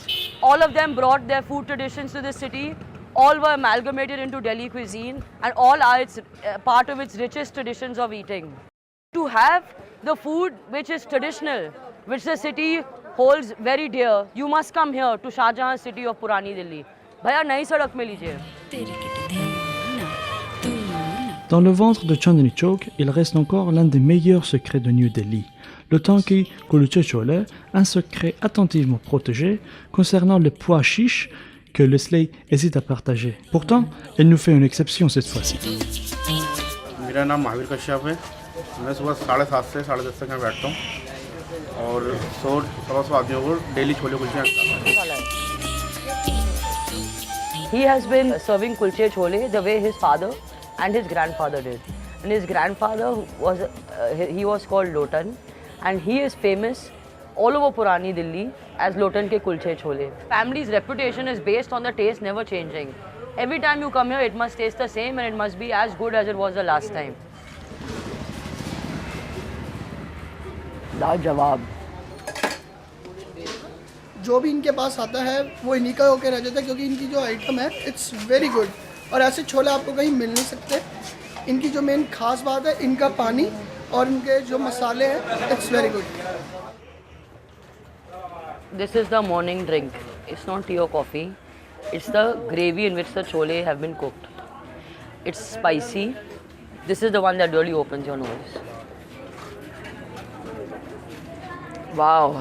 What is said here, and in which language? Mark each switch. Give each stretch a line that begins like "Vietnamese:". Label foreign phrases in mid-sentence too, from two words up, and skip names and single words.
English: All of them brought their food traditions to the city. All were amalgamated into Delhi cuisine, and all are part of its richest traditions of eating. To have the food which is traditional, which the city holds very dear, you must come here to Shah Jahan city of Purani Delhi.
Hindi: भैया, नई सड़क में लीजिए.
French: Dans le ventre de Chandni Chowk, il reste encore l'un des meilleurs secrets de New Delhi, le tanki kulche chole, un secret attentivement protégé concernant le pois chiche que Leslie hésite à partager. Pourtant, elle nous fait une exception cette fois-ci.
Hindi: मेरा नाम महावीर कश्यप है। मैं सुबह 7:30 से 10:30 तक यहाँ बैठता हूँ और 100-125 आदमियों को डेली छोले कुलचे खिलाता हूँ।
English: He has been serving kulche chole the way his father and his grandfather did. And his grandfather he was called Lotan, and he is famous all over Purani Delhi as Lotan ke kulche chole. Family's reputation is based on the taste never changing. Every time you come here, it must taste the same and it must be as good as it was the last time.
Hindi: लाजवाब। जो भी इनके पास आता है वो इन्हीं का होकर रह जाता है, क्योंकि इनकी जो आइटम है
English: It's very good,
Hindi: और ऐसे छोले आपको कहीं मिल नहीं सकते। इनकी जो मेन खास बात है इनका पानी और इनके जो मसाले हैं,
English: It's very good. This is the morning drink. It's not tea or coffee. It's the gravy in which the chole have been cooked. It's spicy. This is the one that really opens your nose. Wow.